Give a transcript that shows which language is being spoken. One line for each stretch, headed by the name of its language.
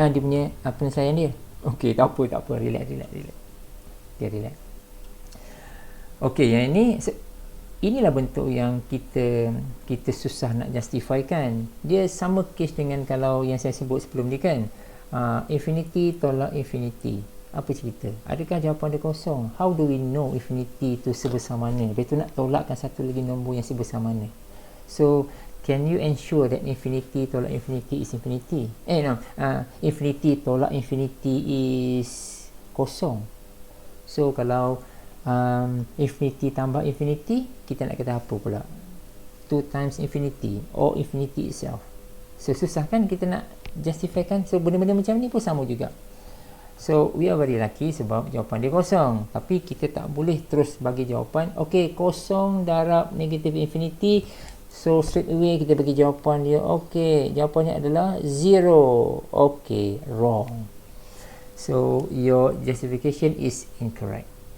Malay: Dia punya penyelesaian dia. Okey, tak apa.
English: Relax. Okay, relax.
Malay: Okey, yang ini inilah bentuk yang kita susah nak justify kan. Dia sama case dengan kalau yang saya sebut sebelum ni kan. Infinity tolak infinity. Apa cerita? Adakah jawapan dia kosong?
English: How do we know infinity
Malay: tu sebesar mana? Lepas tu nak tolakkan satu lagi nombor yang sebesar mana?
English: So, can you ensure that infinity tolak infinity is infinity? Infinity tolak infinity is kosong.
Malay: So, kalau infinity tambah infinity, kita nak kata apa pula?
English: 2 times infinity or infinity itself. So,
Malay: susah kan kita nak justify kan? So, benda-benda macam ni pun sama juga.
English: So, we are very lucky
Malay: sebab jawapan dia kosong. Tapi kita tak boleh terus bagi jawapan, okey, kosong darab negative infinity. So, straight away kita bagi jawapan dia, okey, jawapannya adalah 0.
English: Okey, wrong. So, your justification is incorrect.